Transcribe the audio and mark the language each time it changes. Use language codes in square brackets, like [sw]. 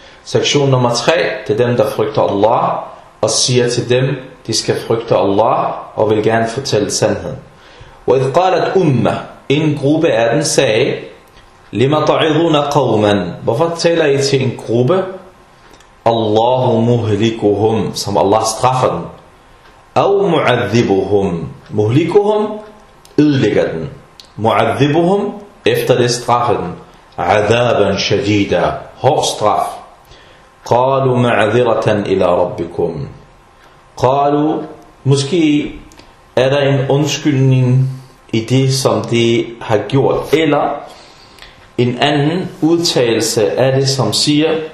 [da] Sektion nummer 3, det er dem, der frygter Allah og siger til dem, de skal frygte Allah og vil gerne fortælle sandheden. [ar] وَإِذْ قَالَتْ أُمَّةٌ, [da] en gruppe af dem sagde, [ar] لِمَ تَعِذُونَ قَوْمًا, [da] hvorfor taler I til en gruppe? [ar] اللَّهُ مُهْلِكُهُمْ, [da] som Allah straffer dem. [ar] أَوْ مُعَذِّبُهُمْ, مُهْلِكُهُمْ, [da] ødelægger dem. مُعَذِّبُهُمْ, efter det straffer dem. [ar] عَذَابًا شَدِيدًا, [da] hård straf. [ar] قَالُوا مَعْذِرَةً إِلَىٰ رَبِّكُمْ, [da] قَالُوا, måske er der en undskyldning i det, som de har gjort, eller en anden udtalelse af det, som siger